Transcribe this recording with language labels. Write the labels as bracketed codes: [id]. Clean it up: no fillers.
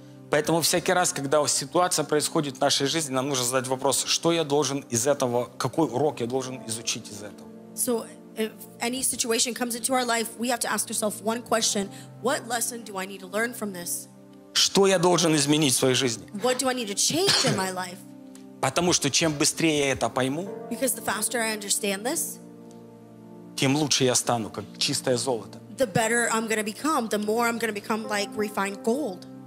[ru] Поэтому всякий раз, когда ситуация происходит в нашей жизни, нам нужно задать вопрос, что я должен из этого, какой урок я должен изучить из этого. [en] So, if any situation comes into our life, we have to ask ourselves one question. What lesson do I need to learn from this? [ru] Что я должен изменить в своей жизни? [en] What do I need to change in my life? [ru] Потому что чем быстрее я это пойму, [en] because the faster I understand this, [ru] тем лучше я стану, как чистое золото. [en] The better I'm going to become, the more I'm going to become like refined gold.